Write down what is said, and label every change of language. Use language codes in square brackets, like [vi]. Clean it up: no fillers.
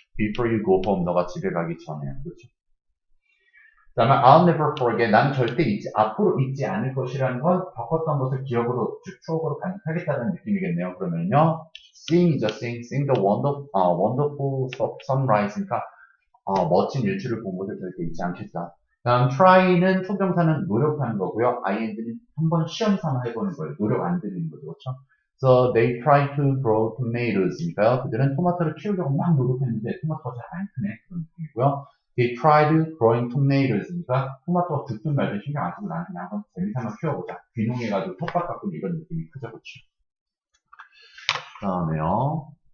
[en] before you go home [ko] 너가 집에 가기 전에 그렇죠. 그 다음에 [en] I'll never forget [ko] 나는 절대 앞으로 잊지 않을 것이라는 건 겪었던 것을 기억으로 추억으로 간직하겠다는 느낌이겠네요. 그러면요 seeing이죠. [en] seeing the wonderful sunrise [ko] 니까 멋진 일출을 본 것을 절대 잊지 않겠다. 다음 try는 투정사는 노력하는 거고요. ing는 한번 시험 삼아 해보는 거예요. 노력 안 들이는 거죠. 그렇죠? [en] So they tried to grow tomatoes니까요. [ko] 그들은 토마토를 키우려고 막 노력했는데 토마토가 잘 안 크네 그런 느낌이고요. [en] They tried growing tomatoes [ko] 니까 토마토가 죽든 말든 신경 안 쓰고 나는 그냥 한번 재미삼아 키워보자. 귀농해가지고 텃밭 가꾸는 이런 느낌이 크죠. 그렇죠? 다음에요.